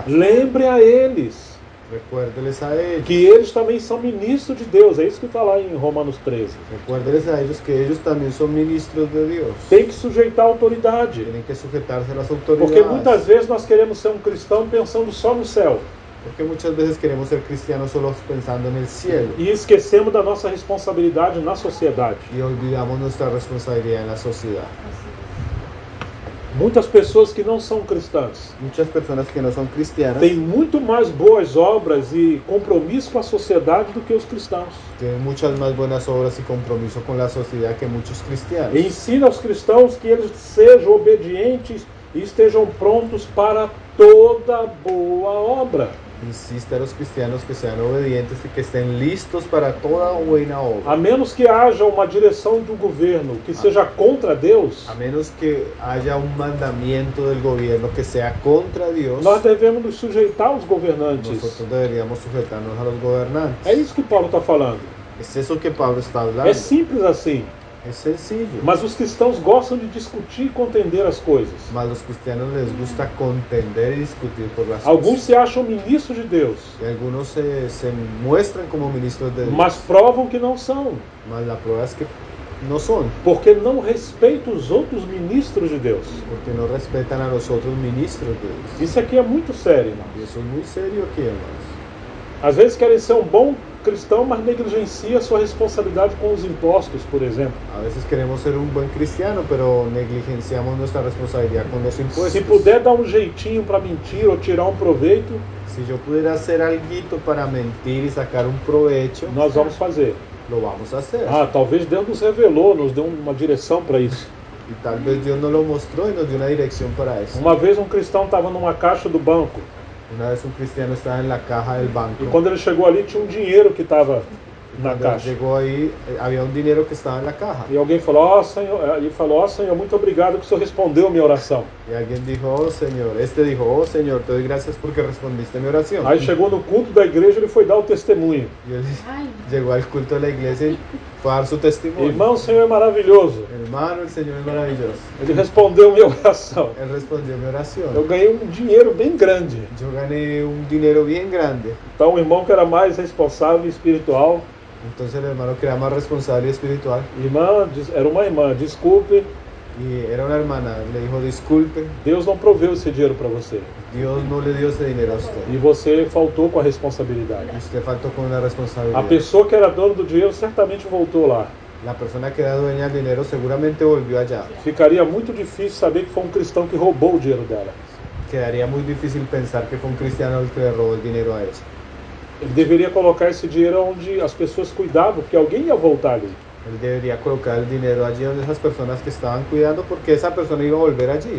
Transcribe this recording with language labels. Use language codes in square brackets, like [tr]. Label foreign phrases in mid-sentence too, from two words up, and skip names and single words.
[pt] Lembre a eles [es] Recuérdeles a ellos. [pt] que eles também são ministros de Deus. É isso que está lá em Romanos 13. [es] Recuérdeles a ellos que ellos también son ministros de Dios. [pt] Tem que sujeitar a autoridade. [es] Tienen que sujetarse a las [pt] Porque [es] autoridades. [pt] muitas vezes nós queremos ser um cristão pensando só no céu. [es] Porque muchas veces queremos ser cristianos solo pensando en el cielo [pt] E esquecemos da nossa responsabilidade na sociedade. [es] y olvidamos nuestra responsabilidad en la sociedad. [pt] Muitas pessoas que não são cristãs [es] Muchas personas que no son cristianas [pt] têm muito mais boas obras e compromisso com a sociedade do que os cristãos. [es] tienen muchas más buenas obras y compromiso con la sociedad que muchos cristianos. [pt] E ensina aos cristãos que eles sejam obedientes e estejam prontos para toda boa obra. [es] Insiste a los cristianos que sean obedientes y que estén listos para toda buena obra. [pt] A menos que haja uma direção do governo que seja contra Deus, [es] A menos que haya un mandamiento del gobierno que sea contra Dios, [pt] nós devemos nos sujeitar aos governantes. [es] nosotros deberíamos sujetarnos a los gobernantes. [pt] É isso que Paulo está falando. [es] Es eso que Pablo está hablando. [pt] É simples assim. [es] Es sencillo. [pt] Mas os cristãos gostam de discutir e contender as coisas. [es] Mas los cristianos les gusta contender y discutir por las [pt] Alguns [es] cosas. [pt] se acham ministros de Deus, [es] Y algunos se muestran como ministros de Dios, [pt] mas provam que não são, [es] mas la prueba es que no son, [pt] porque não respeitam os outros ministros de Deus. [es] porque no respetan a los otros ministros de Dios. [pt] Isso aqui é muito sério, irmão. [es] Y eso es muy serio aquí, hermanos. [pt] Às vezes querem ser um bom cristão, mas negligencia sua responsabilidade com os impostos, por exemplo. [es] A veces queremos ser un buen cristiano, pero negligenciamos nuestra responsabilidad con los impuestos. [pt] Se puder dar um jeitinho para mentir ou tirar um proveito, [es] Si yo pudiera hacer algo para mentir y sacar un provecho, [pt] nós vamos fazer. [es] lo vamos a hacer. [pt] Ah, talvez Deus nos revelou, nos deu uma direção para isso. [es] Y tal vez Dios nos lo mostró y nos dio una dirección para eso. [pt] Uma vez um cristão estava numa caixa do banco [es] Una vez un cristiano estaba en la caja del banco. [pt] e quando ele chegou ali tinha um dinheiro que estava na [es] Cuando él [pt] caixa. [es] llegó ahí, había un dinero que estaba en la caja. [pt] E alguém falou, ó Senhor, ele falou, ó Senhor, muito obrigado que o Senhor respondeu a minha oração. [es] Y alguien dijo, oh Señor, dijo, oh Señor, te doy gracias porque respondiste mi oración. [pt] Aí chegou no culto da igreja, ele foi dar o testemunho. [es] Y él llegó al culto de la iglesia y fue a dar su testimonio. [pt] Irmão, o Senhor é maravilhoso. [es] Hermano, el Señor es maravilloso. [pt] Ele respondeu a minha oração. [es] Él respondió mi [pt] Eu [es] oración. [pt] ganhei um dinheiro bem grande. [es] Yo gané un dinero bien grande. [pt] Então o irmão que era mais responsável e espiritual, [es] Entonces el hermano que era más responsable y espiritual, [pt] era uma irmã, desculpe, [es] y era una hermana, le dijo, disculpe, [pt] Deus não proveu esse dinheiro para você. [es] Dios no le dio ese dinero a usted. [pt] E você faltou com a responsabilidade. [es] Y usted faltó con la [pt] A [es] responsabilidad. [pt] pessoa que era dona do dinheiro certamente voltou lá. [es] La persona que era dueña del dinero seguramente volvió allá. [pt] Ficaria muito difícil saber que foi um cristão que roubou o dinheiro dela. [es] Quedaría muy difícil pensar que fue un cristiano el que le robó el dinero a ella. [pt] Ele deveria colocar esse dinheiro onde as pessoas cuidavam, porque alguém ia voltar ali. [es] Él debería colocar el dinero allí donde esas personas que estaban cuidando, porque esa persona iba a volver allí.